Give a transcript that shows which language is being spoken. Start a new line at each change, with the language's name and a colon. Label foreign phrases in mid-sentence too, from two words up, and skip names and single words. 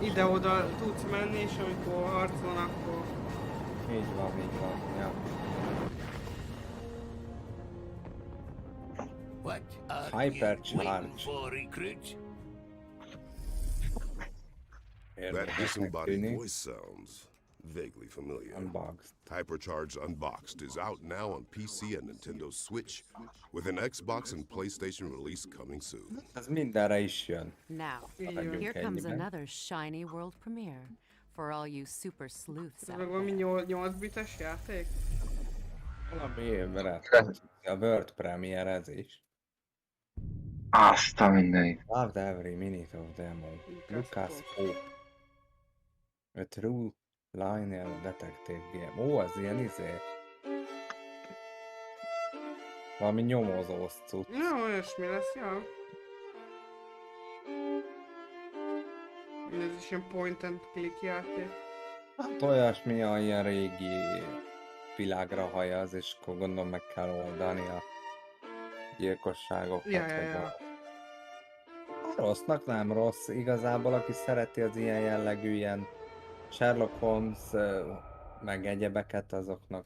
Hungarian: ide-oda tudsz menni, és amikor harc van, akkor... így van, ja. Hypercharge.
English: That
Hungarian: Érdekesnek
English: disembodied
Hungarian: tűnik.
English: voice sounds vaguely familiar. Unboxed. Hypercharge Unboxed is out now on PC and Nintendo Switch, with an Xbox and PlayStation release coming soon.
Hungarian: Ez mindenre is jön.
English: Now,
Hungarian: Hagyjunk
English: here comes
Hungarian: ennyiben.
English: another shiny world premiere for all you super sleuths
Hungarian: Ez
English: out
Hungarian: meg valami
English: there.
Hungarian: 8 bites játék? Valami évre. A World Premierezés. Azt a mindenit.
English: Loved every minute of demo. Lucas Pope. A true linear detective game.
Hungarian: Ó, az ilyen valami nyomozós cucc. Ja, olyasmi lesz, ja. Ez is ilyen
English: point and click
Hungarian: játék. Hát olyasmi, ilyen régi világra hajaz, és akkor gondolom meg kell oldani a gyilkosságokat. Ja. Vagy a rossznak nem rossz, igazából aki szereti az ilyen jellegű, ilyen Sherlock Holmes, meg egyebeket, azoknak